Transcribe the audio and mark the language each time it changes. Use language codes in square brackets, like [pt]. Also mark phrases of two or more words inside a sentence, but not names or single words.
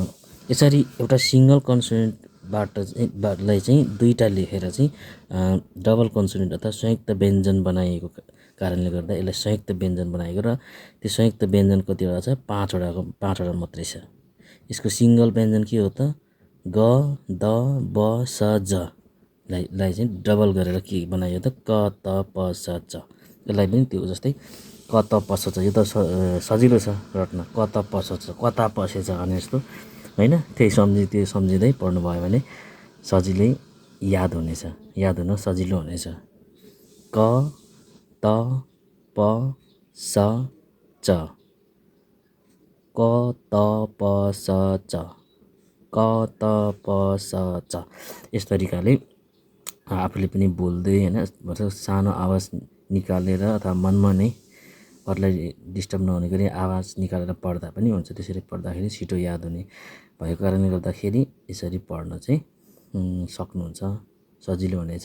[ne] यसरी एउटा [en] single consonantलाई [ne] चाहिँ दुईटा लेखेर चाहिँ [en] double consonant [ne] अथवा संयुक्त व्यञ्जन बनाइएको कारणले गर्दा यसलाई संयुक्त व्यञ्जन बनाएको र त्यो संयुक्त व्यञ्जन कतिवटा छ 5वटा मात्रै छ। यसको सिङ्गल व्यञ्जन के हो त ग द ब स ज लाई चाहिँ डबल गरेर के बनाइयो त क त प स च। यसलाई पनि त्यो जस्तै क त प स च यो त सजिलो छ रट्न क त प स च कता पसेछ भने जस्तो होइन। त्यो सम्झिँदै पढ्नुभयो भने सजिलै याद हुन सजिलो हुनेछ। क त प स च क त प स च क त प स च। यस तरिकाले आफूले पनि बोल्दै होइन सानो आवाज निकालेर अथवा मनमा नै अरूलाई डिस्टर्ब नहुने गरी आवाज निकालेर पढ्दा पनि हुन्छ। त्यसरी पढ्दाखेरि छिटो याद हुने भएको कारणले गर्दाखेरि यसरी पढ्न चाहिँ सक्नुहुन्छ, सजिलो हुनेछ।